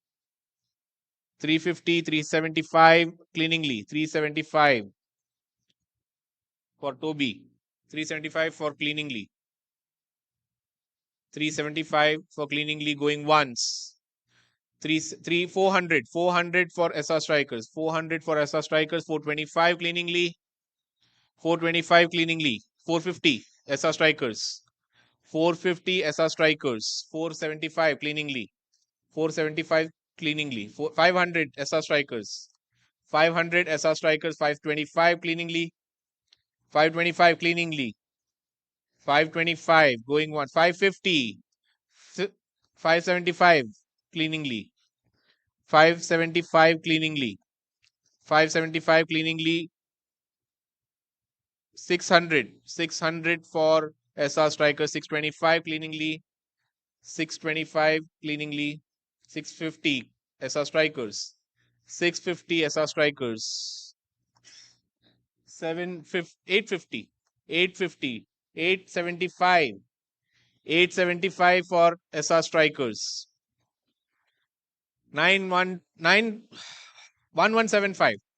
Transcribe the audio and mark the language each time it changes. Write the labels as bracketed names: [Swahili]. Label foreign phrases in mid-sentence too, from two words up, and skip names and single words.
[English] 350. 375. Cleaningly. 375 for Toby. 375 for Cleaningly. 375 for Cleaningly going once. 400 for SR Strikers. 400 for SR Strikers. 425 Cleaningly. 425 Cleaningly. 450 SR Strikers. 450 SR Strikers. 475 Cleaningly. 475 Cleaningly. 500 SR Strikers. 500 SR Strikers. 525 Cleaningly. 525 Cleaningly. 525 going on. 550. 575 Cleaningly. 575 Cleaningly. 575 Cleaningly. 600 for SR Strikers. 625 Cleaningly. 625 Cleaningly. 650 SR Strikers. 650 SR Strikers. 850. 850. 875. 875 for SR Strikers. 1175.